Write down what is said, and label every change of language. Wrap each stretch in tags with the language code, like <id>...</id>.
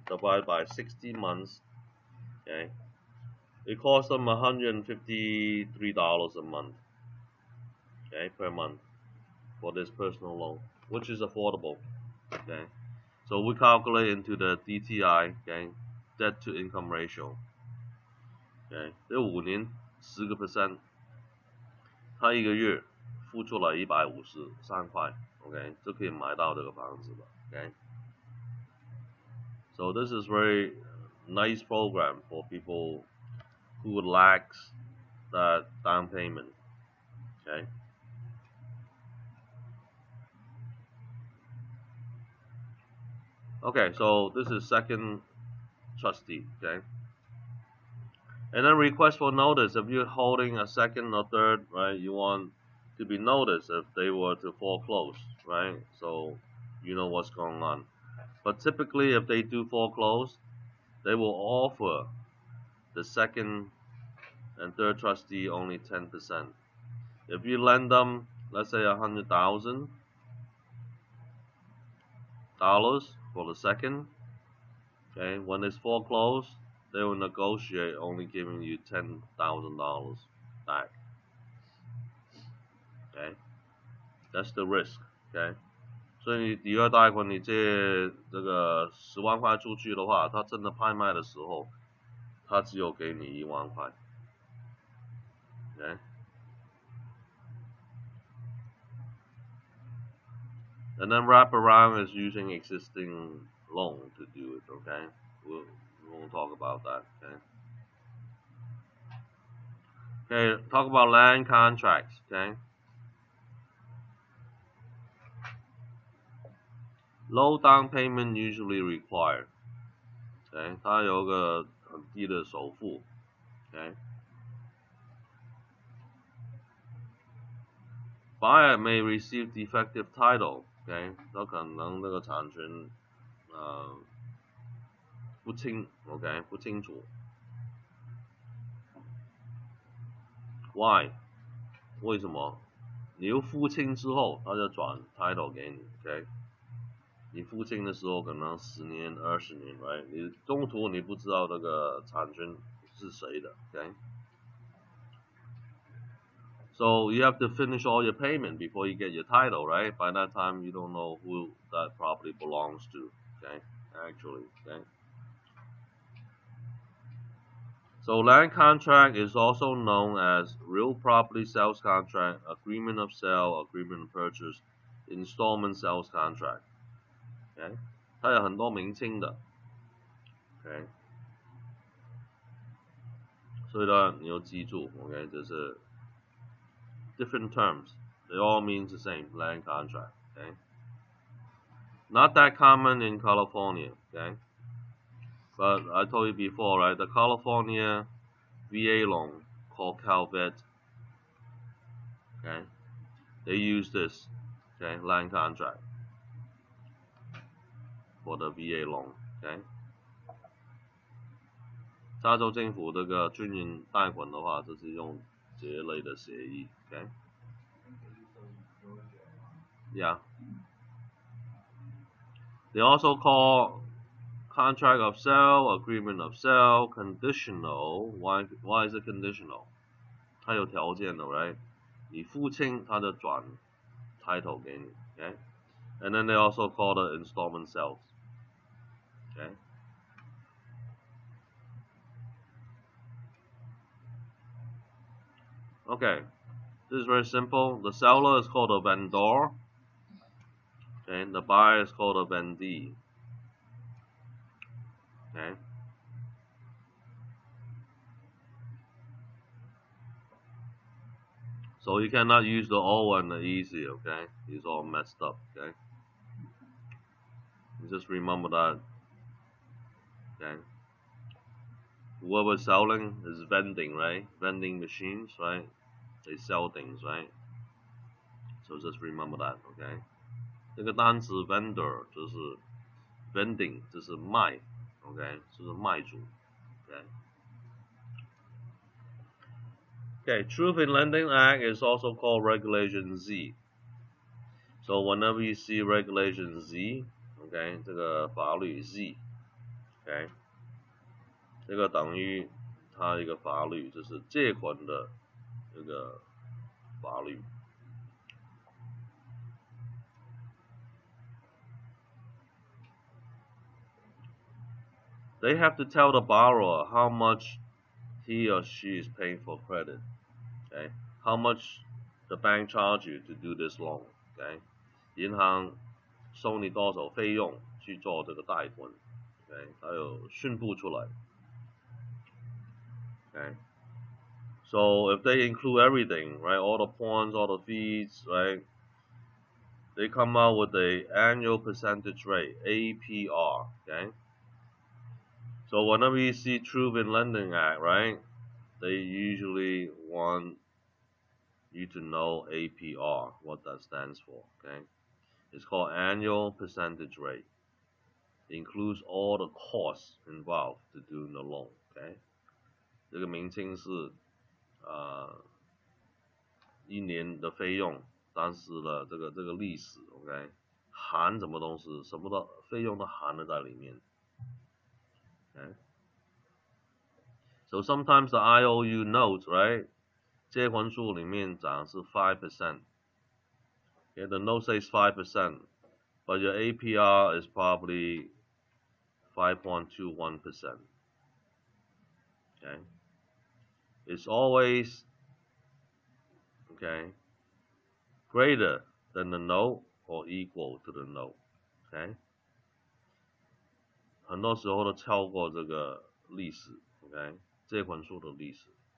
<en>Divided by 60 months. Okay. It costs them $153 a month. Okay, per month for this personal loan, which is affordable. Okay. So we calculate into the DTI. Okay. Debt to income ratio. Okay.</en> <zh>这5年10%，他一个月付出了153块。</zh> <en>Okay.</en> <zh>就可以买到这个房子了。</zh> <en>Okay. So this is very nice program for people who lacks that down payment. Okay. Okay, so this is second trustee. Okay. And then request for notice. If you're holding a second or third, right, you want to be noticed if they were to foreclose, right? So you know what's going on. But typically, if they do foreclose, they will offer the second and third trustee only 10%. If you lend them, let's say $100,000 for the second, okay, when it's foreclosed, they will negotiate only giving you $10,000 back. Okay, that's the risk.</en> <zh>Okay, 所以第二贷款你借这个10万块出去的话，他真的拍卖的时候，他只有给你1万块。</zh> <en>Okay. And then wraparound is using existing loan to do it. Okay, we won't talk about that. Okay. Okay, talk about land contracts. Okay. Low down payment usually required.</en> <zh>Okay, 它有个很低的首付。</zh> <en>Okay. Buyer may receive defective title.</en> <zh>Okay， 有可能那个产权不清 ，OK 不清楚。</zh> <en>Why？</en> <zh>为什么？你又付清之后，他就转 title 给你 ，OK？你付清的时候可能10年、20年 ，right？ 你中途你不知道这个产权是谁的 ，OK？</zh> <en>So you have to finish all your payment before you get your title, right? By that time, you don't know who that property belongs to, okay? Actually, okay? So land contract is also known as real property sales contract, agreement of sale, agreement of purchase, installment sales contract, okay?</en> <zh>它有很多名称的 ，okay? 所以呢，你要记住 ，OK？这是</zh> <en>different terms. They all mean the same, land contract, okay? Not that common in California, okay? But I told you before, right? The California VA loan called CalVet, okay? They use this, okay, land contract for the VA loan, okay?</en> <zh>加州政府这个军营贷款的话，就是用这一类的协议 ，okay?</zh> <en>Yeah. They also call contract of sale, agreement of sale, conditional. Why is it conditional?</en> <zh>它有条件的 ，right? 你付清，它就转 title 给你 ，okay?</zh> <en>And then they also call the installment sales, okay? Okay, this is very simple. The seller is called a vendor, okay? And the buyer is called a vendee, okay? So you cannot use the O and the easy, okay? It's all messed up, okay? You just remember that, okay? Whoever's selling is vending, right? Vending machines, right? They sell things, right? So just remember that, okay?</en> <zh>这个单词 vendor 就是 vending 这是卖 ，OK， 这是卖主</zh> <en>，OK。Okay, Truth in Lending Act is also called Regulation Z. So whenever you see Regulation Z,</en> <zh>OK， 这个法律 Z，OK， 这个等于它一个法律，就是借款的这个法律。</zh> <en>They have to tell the borrower how much he or she is paying for credit. Okay, how much the bank charge you to do this loan.</en> <zh>Okay, 银行收你多少费用去做这个贷款。 Okay， 它有宣布出来。</zh> <en>Okay, so if they include everything, right, all the points, all the fees, right, they come out with a annual percentage rate, APR. Okay. So whenever you see Truth in Lending Act, right, they usually want you to know APR, what that stands for, okay? It's called annual percentage rate. It includes all the costs involved to do the loan, okay?</en> <zh>这个名称是一年的费用，但是呢，这个利息 ，OK， 含什么东西，什么的费用都含了在里面。</zh> <en>Okay. So sometimes the IOU notes, right?</en> <zh>借款书里面讲是 5%.</zh> <en>Okay, the note says 5%, but your APR is probably 5.21%. Okay. It's always okay greater than the note or equal to the note. Okay.</en> <zh>很多时候都超过这个利息 ，OK， 借款书的利息。</zh>